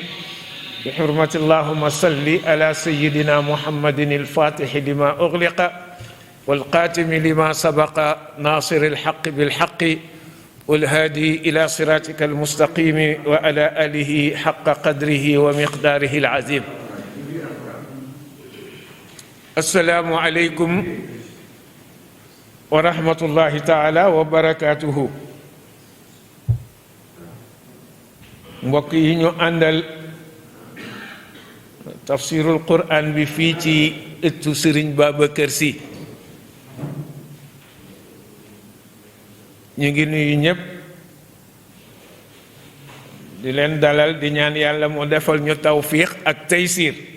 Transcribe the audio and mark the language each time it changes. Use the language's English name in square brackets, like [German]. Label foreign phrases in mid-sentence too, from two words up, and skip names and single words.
[Arabic] بحرمة اللهم صل على سيدنا محمد الفاتح لما أغلق والقاتم لما سبق ناصر الحق بالحق والهادي إلى صراطك المستقيم وعلى آله حق قدره ومقداره العظيم. السلام عليكم ورحمة الله تعالى وبركاته. [Wolof] mbokk yi ñu àndal [Arabic] تفسير القرآن [Wolof] bi fii ci ëttu Sëriñ Babacar Sy ñu ngi nuyu ñëpp di leen dalal di ñaan yàlla mu defal ñu tawfiq ak taysir.